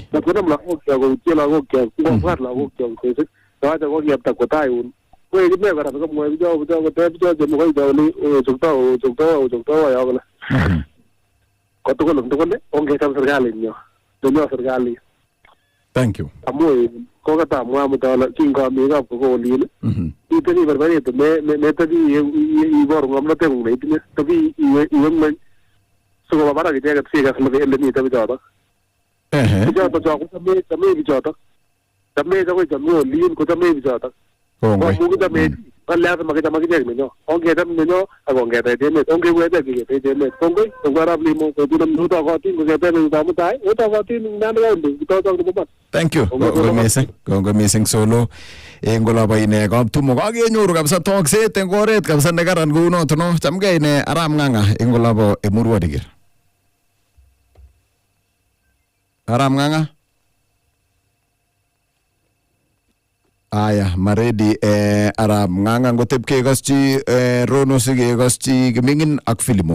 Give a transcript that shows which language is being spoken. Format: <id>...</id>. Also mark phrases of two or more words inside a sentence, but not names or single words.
<kln>Nakonam lagok kyok koutye lagok kyok ngobwat lagok kyok sesik. Tawacha kokiyapta kotayun. Koe kine kora komwoe bicho koteb bicho chemokoi choli ochokto yo kole. Kotugul eng tugul ongecham serikalit nyo. Nenyo serikalit.</kln> <en>Thank you.</en> <kln>Amu kokatamwa mutala kingami kap kokolin. Iteni barbaretu metaki iboru ngomnotengung neitinye. Taki iwe ngweny. Sikoba barak icheket sikas ele mite bichotok. Bichotok chok chame bichotok. Chame chakoi chame olin ko chame bichotok. Komuki chame kalyaat makicham akichek nenyo. Ongecham nenyo akongetech emet. Ongewechek kiketech emet. Kongoi Arap Limo kotunam utokotin koketech nenyutab mutai. Utokotin Nandi County kitotok nebo bat.</kln> <en>Thank you.</en> <kln>Kongoi mising solo. Eng olabo ine kaptumo kakenyoru kabisa tokset eng oret kabisa nekaran kou noto no. Chamgei ine Arap Ng'ang'a eng olabo Emurua Dikir. Arap Ng'ang'a. Aya, maredi Arap Ng'ang'a ngotep kekoschi Rono sikekoschi Kimingin ak Filimon.</kln>